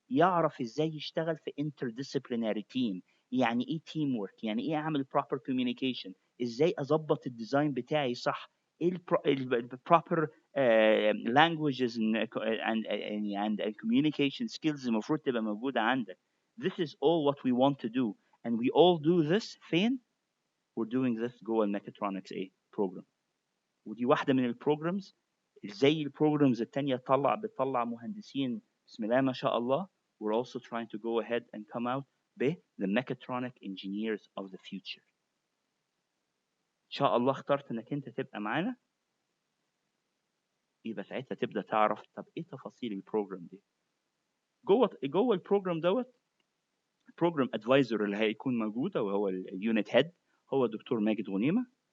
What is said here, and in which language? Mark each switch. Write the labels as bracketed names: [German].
[Arabic] يعرف ازاي يشتغل في interdisciplinary team، يعني ايه تيم ورك، يعني ايه اعمل [English] proper communication، [Arabic] ازاي اظبط الديزاين بتاعي صح، ايه [English] proper languages and communication skills [Arabic] المفروض تبقى موجودة عندك. [English] This is all what we want to do and we all do this فين؟ We're doing this [Arabic] جوه الميكاترونكس ايه program. ودي واحدة من البروجرامز زي البروجرامز التانية بتطلع مهندسين بسم الله ما شاء الله. [English] We're also trying to go ahead and come out be the mechatronic engineers of the future. [Arabic] إن شاء الله اخترت إنك أنت تبقى معانا، يبقى ساعتها تبدأ تعرف طب إيه تفاصيل البروجرام دي. جوه البروجرام دوت البروجرام ادفايزر اللي هيكون موجود وهو اليونت هيد هو الدكتور ماجد غنيمة.